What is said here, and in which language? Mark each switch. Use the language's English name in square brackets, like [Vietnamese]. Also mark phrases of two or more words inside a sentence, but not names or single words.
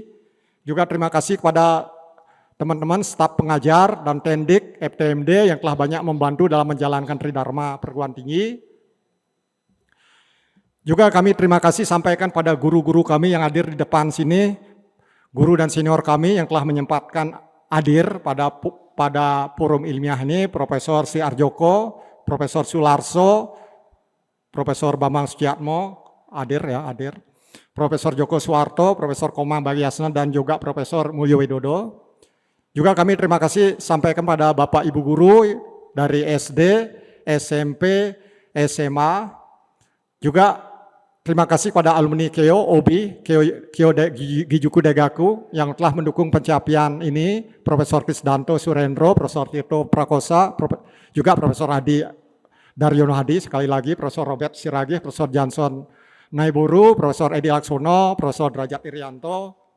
[Indonesian] Juga terima kasih kepada teman-teman staf pengajar dan tendik FTMD yang telah banyak membantu dalam menjalankan Tridharma perguruan tinggi. Juga kami terima kasih sampaikan pada guru-guru kami yang hadir di depan sini, guru dan senior kami yang telah menyempatkan hadir pada forum ilmiah ini, Profesor Si Arjoko, Profesor Sularso, Profesor Bambang Suciatmo, hadir, Profesor Joko Suwarto, Profesor Komang Bagiasna, dan juga Profesor Mulyo Widodo. Juga kami terima kasih sampaikan pada Bapak Ibu Guru dari SD, SMP, SMA, juga terima kasih kepada alumni Keio, OBI, Keio Gijuku Degaku yang telah mendukung pencapaian ini, Profesor Krisdanto Surendro, Profesor Tirto Prakosa, juga Profesor Hadi Daryono Hadi, sekali lagi Profesor Robert Siragih, Profesor Johnson Naiburu, Profesor Edi Laksono, Profesor Derajat Irianto.